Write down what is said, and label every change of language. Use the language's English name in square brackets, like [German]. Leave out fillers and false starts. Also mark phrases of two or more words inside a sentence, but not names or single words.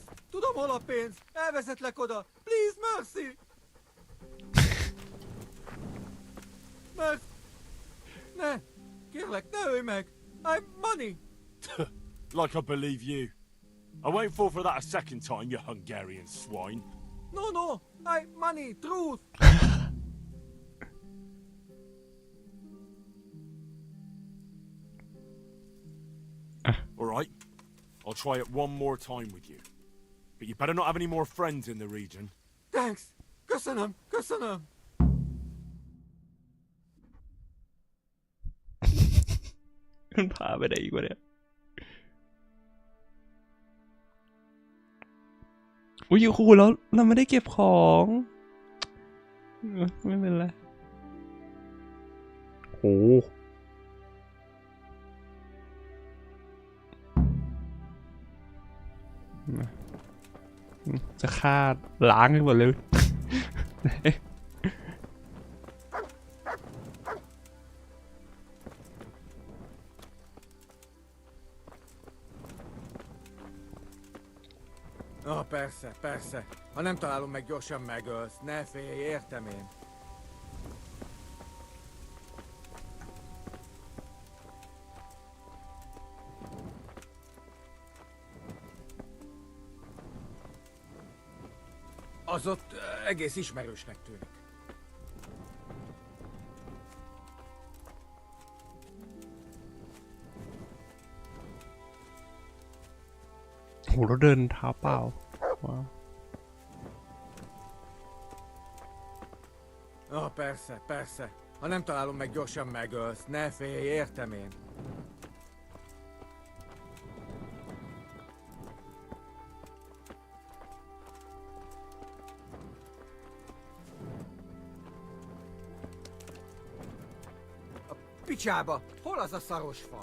[Hungarian] Tudom, hol a pénz! Elvezetlek oda! Please, merci! Merci! Ne! Kérlek, ne ölj meg! [English] I'm money! Like I believe you. I won't fall for that a second time, you Hungarian swine. No! I money! Truth! Alright, I'll try it one more time with you. But you better not have any more friends in the region. Thanks! [Hungarian] Köszönöm! Köszönöm! [Thai] มันพาไปไหนอีกวะเนี่ยอุ้ยครูแล้วเราไม่ได้เก็บของไม่เป็นไรโอ้จะฆ่าล้างให้หมดเลย [Hungarian] Persze, persze. Ha nem találom meg, gyorsan megölsz. Ne félj, értem én. Az ott egész ismerősnek tűnik. [Thai] โหเราเดินเท้าเปล่าว้าว [Hungarian] Persze, persze. Ha nem találom meg, gyorsan megölsz. Ne félj, értem én. A picsába! Hol az a szaros fa?